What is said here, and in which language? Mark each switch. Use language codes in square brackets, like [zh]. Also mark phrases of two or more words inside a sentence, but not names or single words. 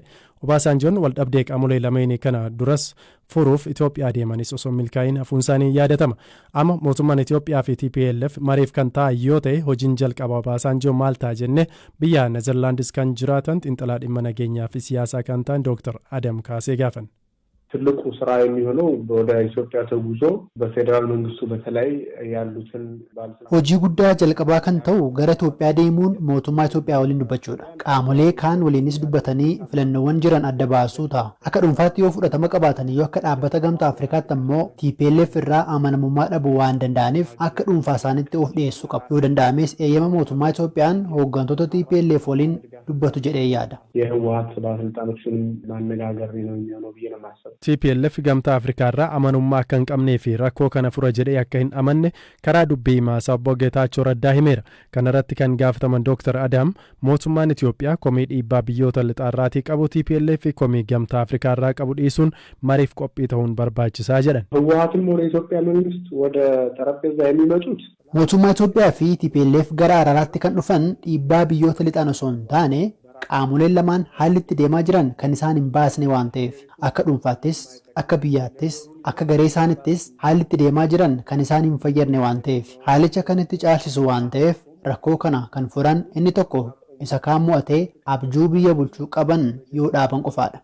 [om] Obasanjoon wal dhabdee qaamolee lameenii kana duras furuuf Itiyoophiyaa deemanis osoo milkaa'in hafuun isaanii yaadatama. Amma mootummaan Itiyoophiyaa fi TPLF mariif kan ta'an yoo ta'e hojiin jalqaba Obasanjoo maal ta'a jenne biyya Nezerlaandis kan jiraatan xiinxalaa dhimma nageenyaa fi siyaasaa kan ta'an Dr. Adam Kaasee gaafan. [am] ትልቁ ስራ የሚሆነው ወደ ኢትዮጵያ ተጉዞ በፌደራል መንግስቱ በተለይ ያሉትን [om] hojii guddaa jalqabaa kan ta'u gara Itoophiyaa deemuun mootummaa Itoophiyaa waliin dubbachuudha. Qaamolee kaan waliinis dubbatanii filannoowwan jiran adda baasuu ta'a. Akka dhuunfaatti yoo fudhatama qabaatan yoo akka dhaabbata gamtaa Afrikaatti ammoo TPLF irraa amanamummaa dhabuu waan danda'aniif akka dhuunfaa isaaniitti of dhiyeessuu qabu. Yoo danda'ames eeyyama mootummaa Itoophiyaan hooggantoota TPLF waliin dubbatu jedhee yaada. [am] የህወሓት ባለስልጣኖችን ማነጋገር ነው የሚሆነው ብዬ ነው የማስበው። [om] TPLF gamtaa Afrikaa irraa amanummaa akka hin qabnee fi rakkoo kana fura jedhee akka hin amanne karaa dubbii himaa obbo Geetaachoo Raddaa himeera. Kana irratti kan gaafataman Dr. Adam mootummaan Itiyoophiyaa komii dhiibbaa biyyoota lixaarraatii qabu TPLF fi komii gamtaa Afrikaa irraa qabu dhiisuun mariif qophii ta'uun barbaachisaa jedhan. [am] ህወሓትም ወደ ኢትዮጵያ መንግስት ወደ ጠረጴዛ የሚመጡት [om] mootummaa Itoophiyaa fi TPLF gara araaraatti kan dhufan dhiibbaa biyyoota lixaan osoo hin taane qaamoleen lamaan haalli itti deemaa jiran kan isaan hin baasne waan ta'eef akka dhuunfaattis akka biyyaattis akka garee isaanittis haalli itti deemaa jiran kan isaan hin fayyadne waan ta'eef haalicha kan itti caalchisu waan ta'eef rakkoo kana kan furan inni tokko isa kaan mo'atee abjuu biyya bulchuu qaban yoo dhaaban qofaadha.